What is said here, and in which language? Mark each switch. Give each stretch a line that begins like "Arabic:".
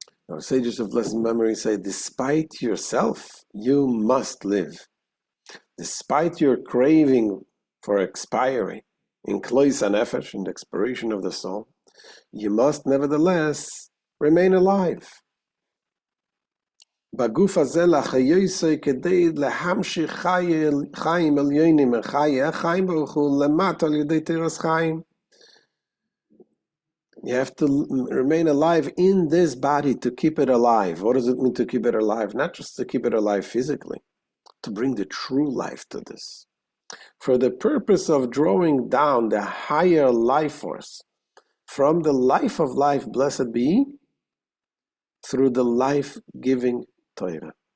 English: Our sages of blessed memory say, despite yourself, you must live. Despite your craving for expiry, in klois hanefesh, in the expiration of the soul, you must nevertheless remain alive.
Hebrew: בגוף הזה לחיוסי כדי להמשיך חיים עליונים מחיי החיים ברוך הוא למטה על ידי תירס חיים.
English: You have to remain alive in this body to keep it alive. What does it mean to keep it alive? Not just to keep it alive physically, to bring the true life to this. For the purpose of drawing down the higher life force from the life of life, blessed be, through the life-giving Torah.